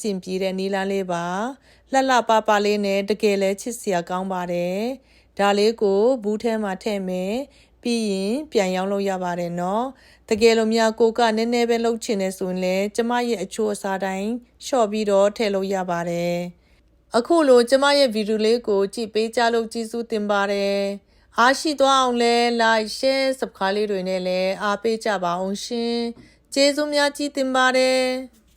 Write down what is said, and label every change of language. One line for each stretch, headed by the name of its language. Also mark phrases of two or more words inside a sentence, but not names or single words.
Burmese: င်ပြေတဲ့နီလန်းလေးပါလှပလေးနဲ့တကယ်လဲချစ်စရာကောင်းပါတယ်ဒါလေးကိုဘူးထဲမှာထည့်မယ်ပြီးရင်ပြန်ရောင်းလို့ရပါတယ်နော်တကယ်လို့များကိုကနည်းနည်းပဲလှုပ်ချင်နေဆိုရင်လည်းကျမရဲ့အချိုးအစားတိုင်းလျှော့ပြီးတော့ထည့်လို့ရပါတယ်အခုလိုကျမရဲ့ဗီဒီယိုလေးကိုကြည့်ပေးကြလို့ကျေးဇူးတင်ပါတယ်အားရှိသွားအောင်လဲ
English: like share subscribe
Burmese: လေးတွေနဲ့လည်းအားပေးကြပါအောင်ရှင်ကျေးဇူးများကြီးတင်ပါတယ်